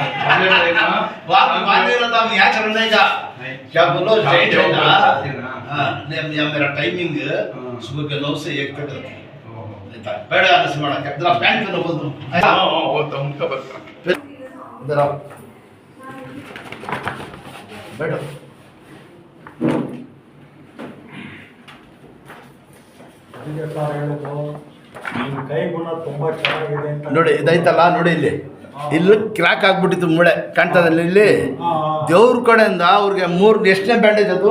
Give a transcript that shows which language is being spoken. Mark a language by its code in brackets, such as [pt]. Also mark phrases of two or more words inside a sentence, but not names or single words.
[hi] बात मान नहीं रहा था हम यहाँ चलने का क्या बोलो जैन है ना हाँ नहीं मेरा टाइमिंग सुबह के 9 से 1 तक रहता है बैठ जा नरसिंहಣ್ಣ क्या जरा पैंट पहनो बोल दो हाँ वो तो उनका बता इधर आओ बैठो [kn] ಕೈ ಗುಣ ತುಂಬಾ ಚೆನ್ನಾಗಿದೆ ಅಂತ ನೋಡಿ ಇದೈತಲ್ಲ ನೋಡಿ ಇಲ್ಲಿ ಕ್ರಾಕ್ ಆಗ್ಬಿಟ್ಟಿತ್ತು ಮೂಳೆ ಕಾಣ್ತದಲ್ಲ ಇಲ್ಲಿ ದೇವ್ರ ಕಡೆಯಿಂದ ಅವ್ರಿಗೆ 3 ಎಷ್ಟನೇ ಬ್ಯಾಂಡೇಜ್ ಅದು